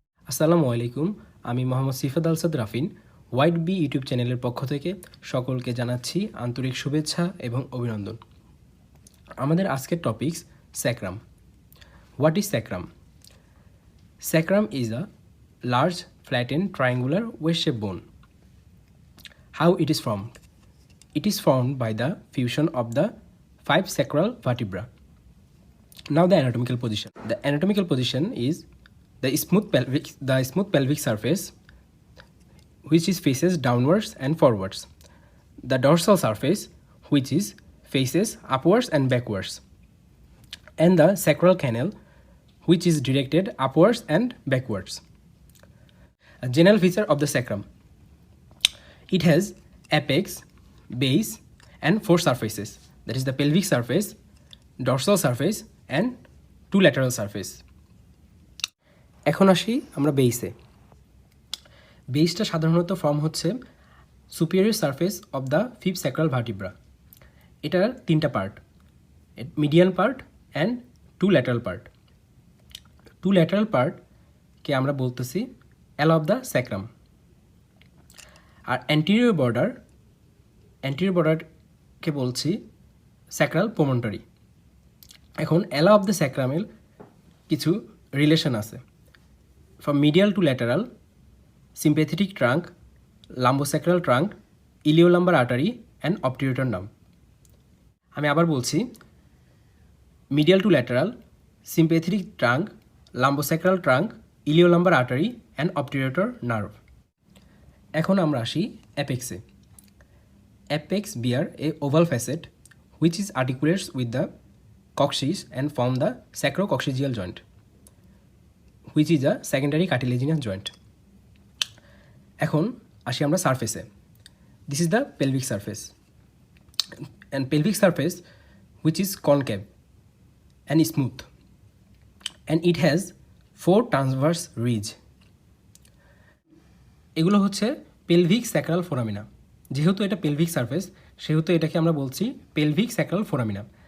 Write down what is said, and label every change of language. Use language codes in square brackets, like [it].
[bn] আসসালামু আলাইকুম, আমি মোহাম্মদ সিফাত রাফিন হোয়াইট বি ইউটিউব চ্যানেলের পক্ষ থেকে সকলকে জানাচ্ছি আন্তরিক শুভেচ্ছা এবং অভিনন্দন। আমাদের আজকের topics sacrum. [en] What is sacrum? Sacrum is a large flattened triangular wave shape bone. How it is formed? It is formed by the fusion of the 5 sacral vertebrae. Now the anatomical position. The anatomical position is the smooth pelvic surface, which is faces downwards and forwards. The dorsal surface, which is faces upwards and backwards. And the sacral canal, which is directed upwards and backwards. A general feature of the sacrum. It has apex, base, and 4 surfaces. That is the pelvic surface, dorsal surface, and 2 lateral surface. [bn] এখন আসি আমরা বেইসে। বেইসটা সাধারণত form হচ্ছে [en] Superior surface of the 5th sacral vertebra. [bn] এটার 3টা part, [en] Medial part and 2 lateral part. [bn] 2 lateral পার্টকে আমরা বলতেছি অ্যালা of the sacrum. আর anterior বর্ডারকে বলছি স্যাক্রাল প্রমন্টরি। এখন অ্যালা অফ দ্য স্যাক্রামের কিছু রিলেশন আছে। [en] From medial to lateral, sympathetic trunk, lumbosacral trunk, iliolumbar artery and obturator nerve. [bn] আমি আবার বলছি, [en] Medial to lateral, sympathetic trunk, lumbosacral trunk, iliolumbar artery and obturator nerve. [bn] এখন আমরা আসি অ্যাপেক্সে। [en] Apex bear a oval facet which is articulates with the coccyx and form the sacrococcygeal joint, which is a secondary cartilaginous joint. [bn] এখন আসি আমরা সারফেসে। [en] This is the pelvic surface, and pelvic surface which is concave and smooth, and it has 4 transverse ridge. [bn] এগুলো হচ্ছে pelvic sacral ফোরামিনা। যেহেতু এটা pelvic surface, সেহেতু এটাকে আমরা বলছি পেলভিক স্যাক্রাল ফোরামিনা।